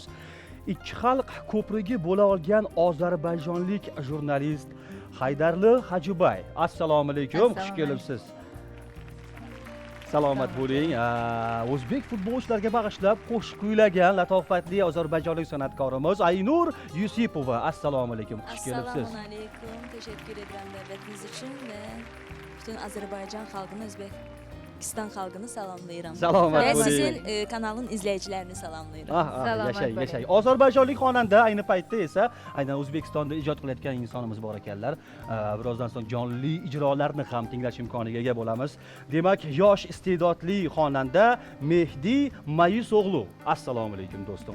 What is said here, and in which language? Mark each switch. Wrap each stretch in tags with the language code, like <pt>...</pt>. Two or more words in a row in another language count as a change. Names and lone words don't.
<uz>Ikki xalq ko'prigi bo'la olgan ozarbayjonlik jurnalist Haydarli Hajibay. Assalomu alaykum, xush Assalomu kelibsiz. Salomat bo'ling. O'zbek futbolchilariga bag'ishlab qo'shiq kuylagan latofatli ozarbayjonlik san'atkorimiz Aynur Yusipova. Assalomu alaykum, xush kelibsiz. Assalomu alaykum.</uz> <tr>Teşekkür ederim davetiniz için ve bütün Azerbaycan halkını, Özbekistan halkını salamlayıram.</tr> <uz>Salomat</uz> <tr>Ve</tr> <uz>bo'ling.</uz> <tr>sizin kanalın izleyicilerini salamlayıram.</tr> <uz>Yashay, Salomat bo'ling. yashay. Ozarbayjonlik xonanda ayni paytda esa aynan O'zbekistonda ijod qilayotgan insonimiz bor ekanlar. Birozdan so'ng jonli ijrolarni ham tinglash imkoniga ega bo'lamiz. Demak, yosh iste'dodli xonanda Mehdi Mayuso'g'lu. Assalomu alaykum do'stim.</uz>